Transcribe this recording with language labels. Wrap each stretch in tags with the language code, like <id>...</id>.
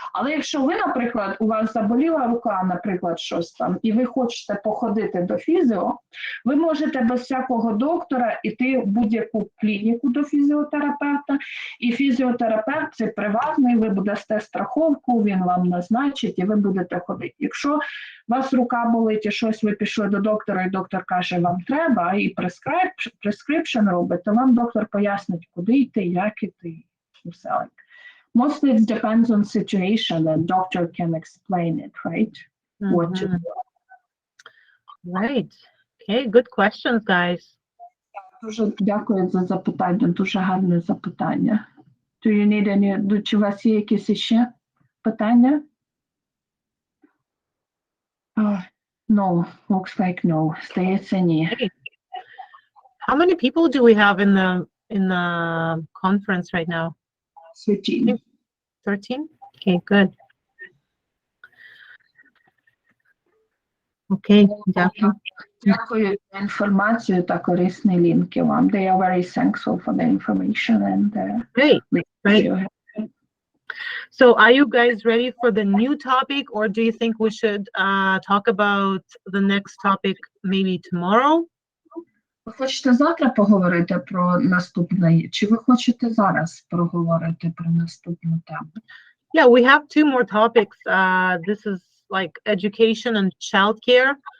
<uk>Але якщо ви, наприклад, у вас заболіла рука, наприклад, щось там, і ви хочете походити до фізіо, ви можете без всякого доктора іти в будь-яку клініку до фізіотерапевта, і фізіотерапевт це приватний, ви будете страховку, він вам назначить, і ви будете ходити. Якщо у вас рука болить і щось, ви пішли до доктора, і доктор каже, вам треба, і prescription робить, то вам доктор пояснить, куди йти, як йти.</uk> <en>Mostly it depends on situation, and doctor can explain it, right? What to do. Right. Okay, good questions, guys.</en> <uk>Дуже дякую за запитання, дуже гарне запитання.</uk> <en>Do you need any,</en> <uk>чи у вас є якісь ще питання?</uk> <en>No, looks like no.</en> <uk>Здається, ні.</uk> <en>How many people do we have in the conference right now? 13. 13? Okay, good.</en> <uk>Okay, дякую. Дякую за інформацію та корисні лінки вам.</uk> <en>They are very thankful for the information and Great. So are you guys ready for the new topic, or do you think we should talk about the next topic maybe tomorrow?</en> <uk>Ви хочете завтра поговорити про наступне, чи ви хочете зараз проговорити про наступну тему?</uk> <en>Yeah, we have two more topics. This is like education and childcare.</en>